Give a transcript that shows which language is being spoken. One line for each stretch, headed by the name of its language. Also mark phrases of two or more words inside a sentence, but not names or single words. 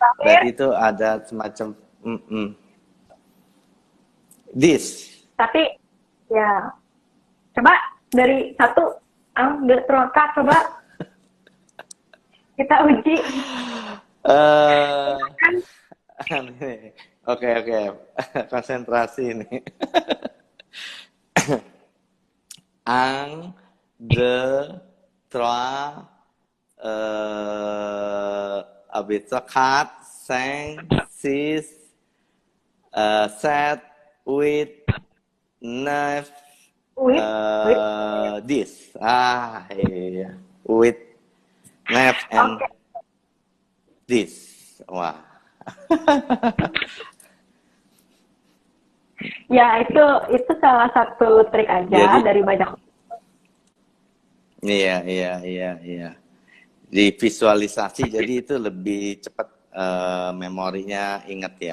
Indonesian: Berarti itu ada semacam this. Tapi ya coba dari satu Troka coba kita uji. Oke, konsentrasi ini.
French: Un, deux, trois,
Indonesian: habis itu
French: quatre, cinq, six, sept, huit, neuf, dix. Iya. Huit, neuf, and dix.
Indonesian: Wah. Ya, itu salah satu trik aja dari banyak. Iya. Di visualisasi jadi itu lebih cepat memorinya ingat ya.